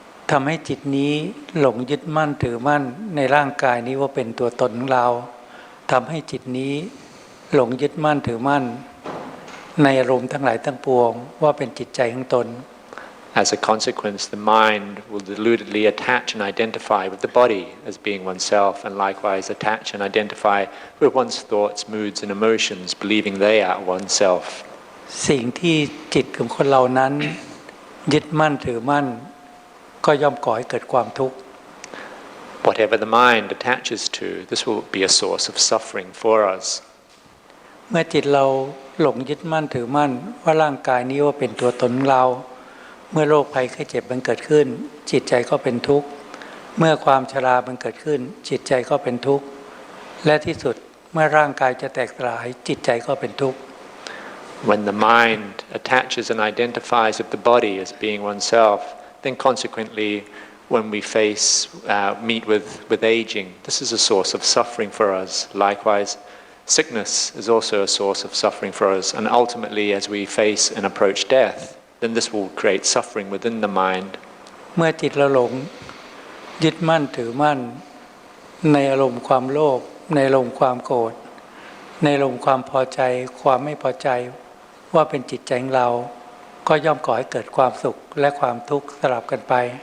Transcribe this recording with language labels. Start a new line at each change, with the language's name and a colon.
Thai: ทำให้จิตนี้หลงยึดมั่นถือมั่นในร่างกายนี้ว่าเป็นตัวตนของเราทำให้จิตนี้หลงยึดมั่นถือมั่นในอารมณ์ทั้งหลายทั้งปวงว่าเป็นจิตใจของตน
English: As a consequence, the mind will deludedly attach and identify with the body as being oneself, and likewise attach and identify with one's thoughts, moods, and emotions, believing they are oneself.
Thai: สิ่งที่จิตของคนเรานั้นยึดมั่นถือมั่นก็ย่อมก่อให้เกิดความทุกข์
English: Whatever the mind attaches to, this will be a source of suffering for us.
Thai: เมื่อจิตเรา หลงยึดมั่นถือมั่นว่าร่างกายนี้ว่าเป็นตัวตนของเราเมื่อโรคภัยไข้เจ็บมันเกิดขึ้นจิตใจก็เป็นทุกข์เมื่อความชรามันเกิดขึ้นจิตใจก็เป็นทุกข์และที่สุดเมื่อร่างกายจะแตกสลายจิตใจก็เป็นทุกข์
English: When the mind attaches and identifies with the body as being oneself, then consequently when we meet with aging, this is a source of suffering for us. Likewise, sickness is also a source of suffering for us, and ultimately as we face and approach death, then this will create suffering within the mind.
Thai: เมื่อจิตเราหลงยึดมั่นถือมั่นในอารมณ์ความโลภในอารมณ์ความโกรธในอารมณ์ความพอใจความไม่พอใจว่าเป็นจิตใจของเราก็ย่อมก่อให้เกิดความสุขและความทุกข์สลับกันไป